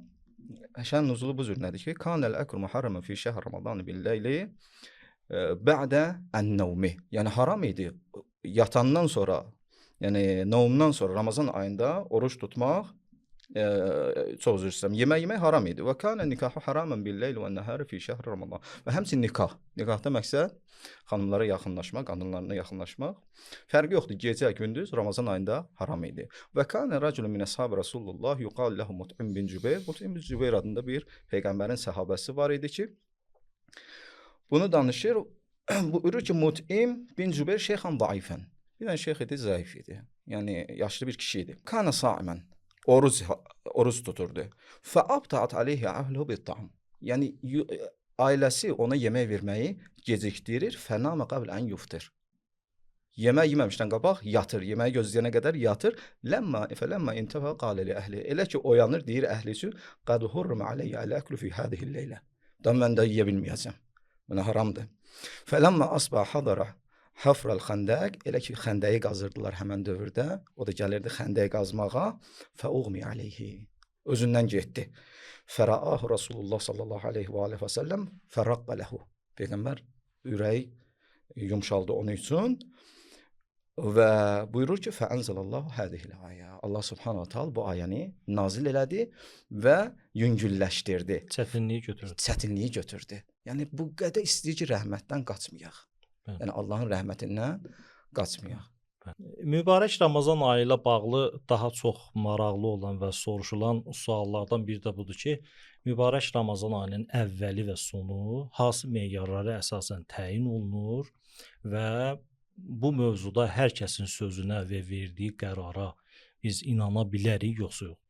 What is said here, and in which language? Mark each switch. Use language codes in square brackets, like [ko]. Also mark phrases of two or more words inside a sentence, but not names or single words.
[az] Şən nuzulu bu cür nədir ki, [ar] كان الأكل محرما في شهر رمضان بالليل بعد النوم. [az] Yəni haram idi yatandan sonra, yəni novmdan sonra Ramazan ayında oruç tutmaq, çox üzr istəyirəm, yemək haram idi. [ar] وكان النكاح حراما بالليل والنهار في شهر رمضان. [az] Və həmçinin nikah. Nikahda məqsəd xanımlara yaxınlaşmaq, qadınlarına yaxınlaşmaq. Fərqi yoxdur. Gecə, gündüz Ramazan ayında haram idi. [ar] وكان رجل من أصحاب رسول الله يقال له مطعم بن جبير. [az] Mut'im bin Cübeyr adında bir peyğəmbərin səhabəsi var idi ki, bunu danışır. Buyurur ki, Mut'im bin Cübeyr [ar] شيخا ضعيفا. [az] Bir dənə şeyx idi, zəif idi. Yəni yaşlı bir kişi idi. [ar] كان صائما. [az] Oruç tuturdu. [ar] فأبطأت عليه أهله بالطعام. [az] Yəni ailəsi ona yemək verməyi gecikdirir. [ar] فنام قبل أن يفطر. [az] Yemək yeməmişdən qabaq yatır. Yeməyi gözləyənə qədər yatır. [ar] لما انتهى قال لأهله. [az] Elə ki oyanır, deyir əhli üçün [ar] قد حرم علي الأكل في هذه الليلة. [az] Mən də yeyə bilməyəcəm. Mənə haramdır. [ar] فلما أصبح حضر حفر الخندق. [az] Elə ki xəndəyi qazırdılar həmin dövrdə. O da gəlirdi xəndəyi qazmağa. [ar] فأغمي عليه. [az] Özündən getdi. [ar] فرآه رسول الله صلى الله عليه وعليه وسلم فرق له. [az] Peyğəmbər ürəyi yumşaldı onun üçün və buyurur ki, [ar] فأنزل الله هذه الآية. الله سبحانه وتعالى [az] bu ayəni nazil elədi və yüngülləşdirdi. Çətinliyi götürdü. Yəni bu qədər istəyir ki, rəhmətdən qaçmayaq. Yəni Allahın rəhmətindən qaçmayaq. Mübarək Ramazan ayı ilə bağlı daha çox maraqlı olan və soruşulan suallardan biri də budur ki, mübarək Ramazan ayının əvvəli və sonu hansı meyarlara əsasən təyin olunur və bu mövzuda hər kəsin sözünə və verdiyi qərara biz inana bilərik, yoxsa yox.